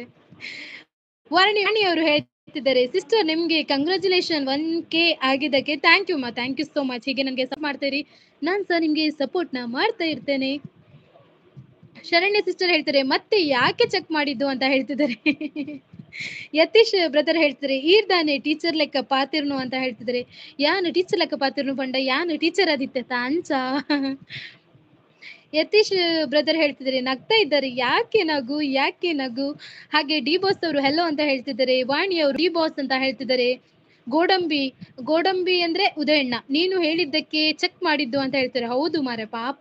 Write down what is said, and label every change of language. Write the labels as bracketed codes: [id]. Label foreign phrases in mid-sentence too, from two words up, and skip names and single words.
[kn] ವಾಣಿಯವರು ಹೇಳ್ತಿದ್ದಾರೆ ಸಿಸ್ಟರ್ ನಿಮ್ಗೆ ಕಂಗ್ರಾಚುಲೇಷನ್ 1K ಆಗಿದ್ದಕ್ಕೆ. [en] thank you so much. [kn] ಹೀಗೆ ನನಗೆ ಸಪೋರ್ಟ್ ಮಾಡ್ತೀರಿ. ನಾನ್ ಸಹ ನಿಮ್ಗೆ ಸಪೋರ್ಟ್ ನ ಮಾಡ್ತಾ ಇರ್ತೇನೆ. ಶರಣ್ಯ ಸಿಸ್ಟರ್ ಹೇಳ್ತಾರೆ ಮತ್ತೆ ಯಾಕೆ ಚೆಕ್ ಮಾಡಿದ್ದು ಅಂತ ಹೇಳ್ತಿದ್ದಾರೆ. ಯತೀಶ್ ಬ್ರದರ್ ಹೇಳ್ತಾರೆ [tcy] ಈರ್ದಾನೆ ಟೀಚರ್ ಲೆಕ್ಕ ಪಾತಿರ್ನು [kn] ಅಂತ ಹೇಳ್ತಿದ್ದಾರೆ. [tcy] ಯಾನು ಟೀಚರ್ ಲೆಕ್ಕ ಪಾತಿರ್ನು ಬಂಡ ಯಾನು ಟೀಚರ್ ಆದಿತ್ತೆ ಅಂಚ. [kn] ಯತೀಶ್ ಬ್ರದರ್ ಹೇಳ್ತಿದ್ದಾರೆ ನಗ್ತಾ ಇದ್ದಾರೆ. ಯಾಕೆ ನಗು. ಹಾಗೆ ಡಿ ಬಾಸ್ ಅವರು ಹೆಲೋ ಅಂತ ಹೇಳ್ತಿದ್ದಾರೆ. ವಾಣಿ ಅವರು ಡಿ ಬಾಸ್ ಅಂತ ಹೇಳ್ತಿದ್ದಾರೆ. ಗೋಡಂಬಿ ಅಂದ್ರೆ ಉದಯಣ್ಣ ನೀನು ಹೇಳಿದ್ದಕ್ಕೆ ಚೆಕ್ ಮಾಡಿದ್ದು ಅಂತ ಹೇಳ್ತಾರೆ. ಹೌದು ಮಾರೆ ಪಾಪ.